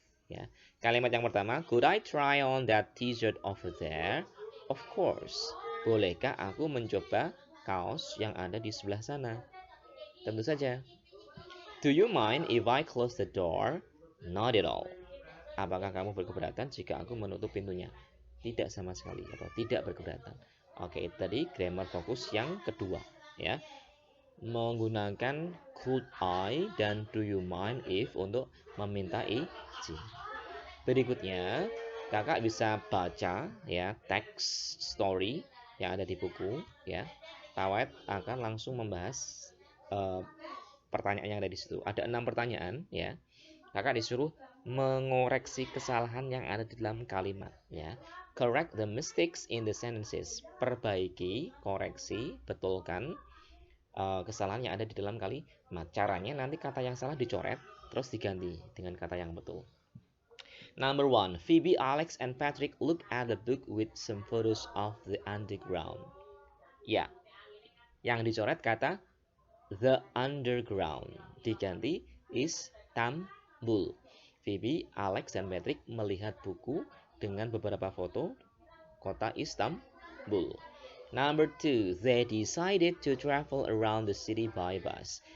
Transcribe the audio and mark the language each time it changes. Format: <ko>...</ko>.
<id>Ya, kalimat yang pertama,</id> <en>could I try on that t-shirt over there? Of course.</en> <id>Bolehkah aku mencoba kaos yang ada di sebelah sana? Tentu saja.</id> <en>Do you mind if I close the door? Not at all.</en> <id>Apakah kamu berkeberatan jika aku menutup pintunya? Tidak sama sekali atau tidak berkeberatan. Oke, itu tadi grammar fokus yang kedua ya. Menggunakan could I dan do you mind if untuk meminta izin. Berikutnya, kakak bisa baca ya teks story yang ada di buku ya. Tawet akan langsung membahas pertanyaan yang ada di situ. Ada 6 pertanyaan ya. Kakak disuruh mengoreksi kesalahan yang ada di dalam kalimat ya.</id> <en>Correct the mistakes in the sentences.</en> <id>Perbaiki, koreksi, betulkan kesalahan yang ada di dalam kalimat. Caranya nanti kata yang salah dicoret terus diganti dengan kata yang betul.</id> <en>Number 1. Phoebe, Alex, and Patrick look at the book with some photos of the underground.</en> <id>Ya, yang dicoret kata the underground, diganti Istanbul. Phoebe, Alex, dan Patrick melihat buku dengan beberapa foto kota Istanbul.</id> <en>Number 2, they decided to travel around the city by bus.</en>